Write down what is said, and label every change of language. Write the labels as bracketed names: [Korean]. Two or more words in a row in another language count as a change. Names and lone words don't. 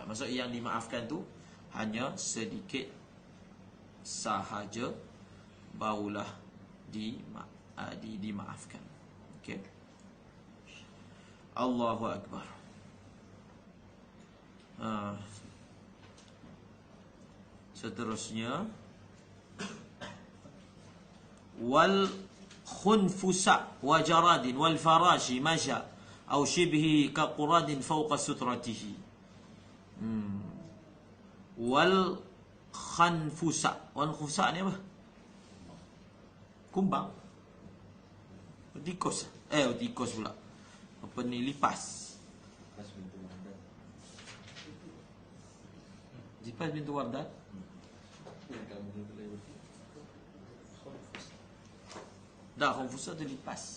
[Malay] Maksud yang dimaafkan tu hanya sedikit sahaja, barulah dimaafkan. Okey. [Arabic] الله أكبر. Seterusnya والخنفساء وجراد والفراش ماشية أو شبه كقراد فوق سترته. والخنفساء. والخنفساء [Malay] ni apa? Kumbang. Tikus. Tikus pula. Apa ni, lipas. Lipas [Arabic] بنت وردان. [Malay] Dah, khunfusa tu lipas.